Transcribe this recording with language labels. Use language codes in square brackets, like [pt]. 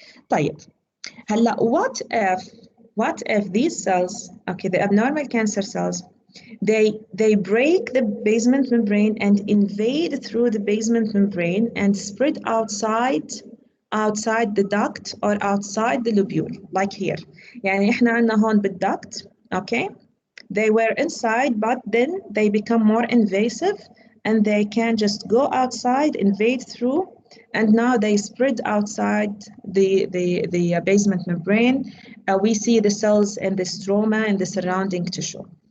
[ar] طيب. هلا [en] what if these cells, okay, the abnormal cancer cells, They break the basement membrane and invade through the basement membrane and spread outside the duct or outside the lobule, like here. [ar] يعني إحنا عندنا هون بالduct, okay? [en] They were inside, but then they become more invasive and they can just go outside, invade through, and now they spread outside the basement membrane. We see the cells in the stroma and the surrounding tissue.